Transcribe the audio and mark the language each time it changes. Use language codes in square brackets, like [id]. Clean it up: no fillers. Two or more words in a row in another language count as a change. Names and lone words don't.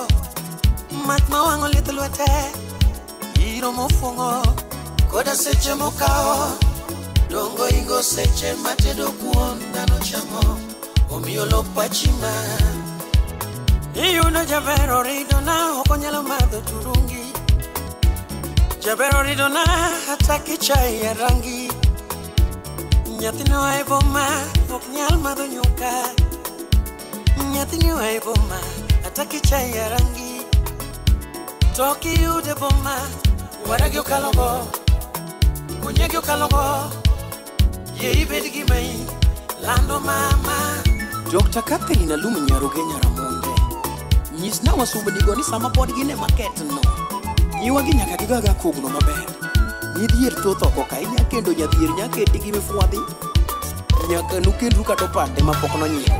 [luo] Mat mawango lith lwete. Iro mofungo. Koda seche mokao. Dongo ingo seche matedo kuon dano chamo. Omiyo lopa chima. Iyudo jabero ridona. Okonyalo madho turungi. Jabero ridona. [sw] Hataki chai ya rangi. [luo] Nyathino ai boma. Ok nyal madho nyuka. Nyathino ai boma. [sw] Hataki chai ya rangi. [luo] Toki yude boma. Waragyo kalogo. Kunyegyo kalogo. Ye ibed gimai. Lando mama. Dr. Catherine Alumu Nyaruge Nyaramonde. Nyis na wasubo digoni sama pod gine market no. Nyiwa gi nyaka gigaga kogno maber. Nyidhier thoth oko ka inya kendo nyadhier nyaketi gi mifuadhi. Nyaka nukendu kata pande mapok nonyiew.